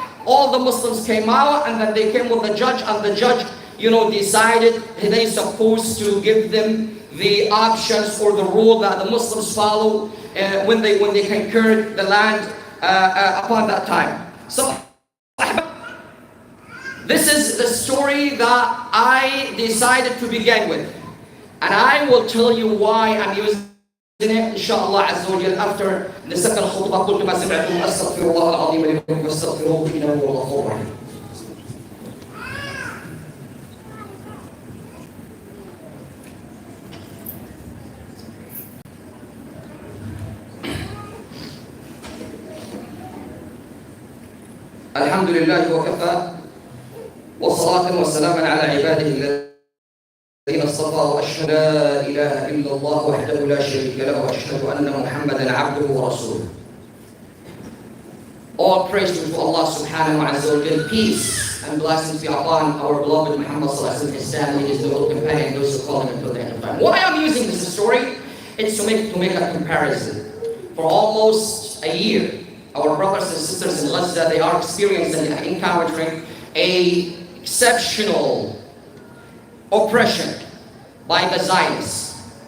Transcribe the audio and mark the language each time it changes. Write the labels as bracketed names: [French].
[English] All the Muslims came out, and then they came with the judge, and the judge, decided they supposed to give them the options or the rule that the Muslims follow when they conquered the land upon that time. So this is the story that I decided to begin with, and I will tell you why I'm using it, inshallah azza wa jal, after the second khutbah. [Arabic] قلت ما سمعتم أستغفر الله العظيم لي ولكم فاستغفروه إنه هو الغفور الرحيم. الحمد لله وكفى وصلاة وسلاما على عباده الذين اصطفى، وأشهد لا إله إلا الله وحده لا شريك له، وأشهد أن محمدا عبده ورسوله. [English] All praise to Allah subhanahu wa ta'ala. Peace and blessings be upon our beloved Muhammad sallallahu alaihi wasallam, his family, his devoted companion, those who call him until the end of time. Why I'm using this story? It's to make a comparison. For almost a year, our brothers and sisters in Gaza, they are experiencing and encountering a exceptional oppression by the Zionists.